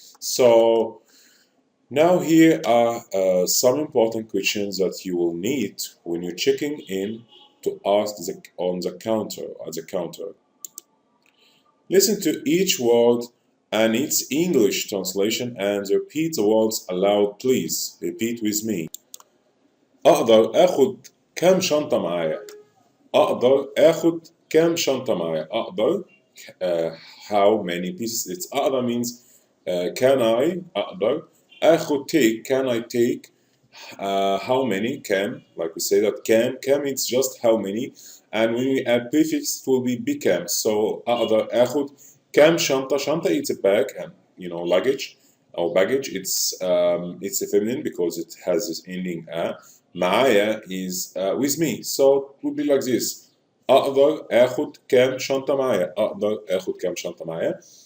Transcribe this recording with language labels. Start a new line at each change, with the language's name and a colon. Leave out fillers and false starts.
English: So now here are some important questions that you will need when you're checking in to ask at the counter. Listen to each word and its English translation and repeat the words aloud, please. Repeat with me.
Arabic: أقدر آخد كم شنطة معايا؟ أقدر آخد كم شنطة معايا؟ أقدر,
English: how many pieces? It's أقدر means can I?
Arabic: أقدر.
English: آخد take, can I take? How many? Can, like we say that can means just how many, and when we add prefix it will be become.
Arabic: So أقدر آخد كم شنطة.
English: شنطة it's a bag, and luggage or baggage, it's a feminine because it has this ending a. معايا is with me, so it would be like this.
Arabic: أقدر آخد كم شنطة معايا. أقدر آخد كم شنطة معايا.